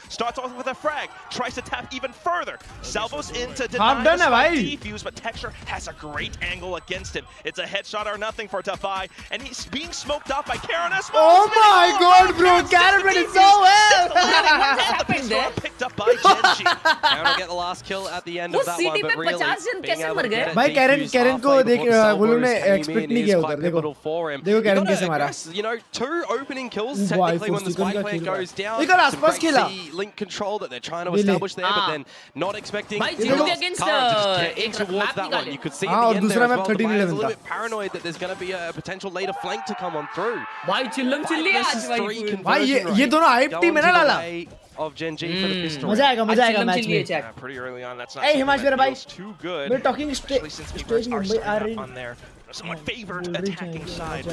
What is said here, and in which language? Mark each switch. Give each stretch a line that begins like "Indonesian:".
English: Starts off with a frag, tries to tap even further. Salvos into deny the spike defuse, but Texture has a great angle against him. It's a headshot or nothing for Defy, and he's being smoked off by Karen S. Oh my god, bro! Karen went so well! happened there? Picked up by Gen.G. Karen will get the last kill at the end of that one, but really, being able to get a
Hindi: भाई Karen को देख वो लोग ने expect नहीं किया उधर. देखो Karen कैसे मारा.
English: You know, 2 opening kills technically when the spike plant goes down.
Hindi: एक और आसपास खेला.
English: Link control that they're trying to establish there, but then not expecting.
Hindi: भाई zero
English: against getting towards that one. You could see at the end there as well. The player's a little bit paranoid that there's going to be a potential later flank to come on through.
Hindi: भाई चिल्लम chilli आज भाई. भाई ये दोनों hype team है ना लाला.
English: Of Gen.G for the pistol.
Hindi: मजा आएगा मैच में.
English: Yeah, pretty early on. That's not.
Hindi: Hey Himansh मेरा भाई.
English: Too good. We're talking Especially since
Hindi: stage Mumbai आ रही.
English: on their somewhat favored attacking side.